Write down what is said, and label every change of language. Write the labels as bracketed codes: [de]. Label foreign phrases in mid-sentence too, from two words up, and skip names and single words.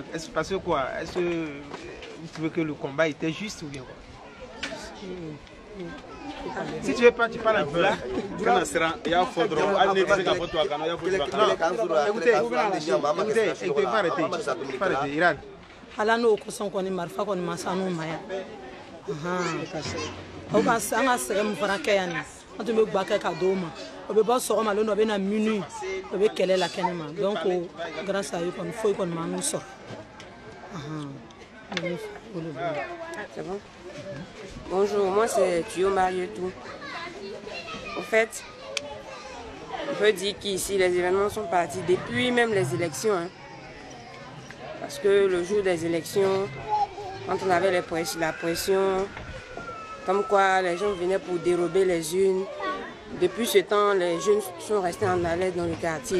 [fr] Est-ce parce que quoi? Est-ce que vous trouvez que le combat était juste ou bien quoi? Si tu veux pas, tu parles un peu là. Il y a faute. Écoutez, faut arrêter. Iran. [bm] Ala n'o kosɔn kɔni marifa kɔni ma s'an n'o ma yan. Aw ka an ka sɛgɛn min fana kɛ yan nin an tun bɛ gba kɛ ka d'o ma o bɛ bɔ sɔgɔma don dɔ o bɛ na minuit o bɛ kɛlɛ la kɛnɛma [fr] donc grâce à eux [bm] kɔni foyi kɔni ma n'u sɔrɔ. [fr] C'est bon? Bonjour, moi c'est Tuyo Marietou. En fait, on peut dire qu'ici les événements sont partis depuis même les élections. Hein. Parce que le jour des élections, quand on avait la pression, comme quoi les gens venaient pour dérober les urnes, depuis ce temps, les jeunes sont restés en haleine dans le quartier.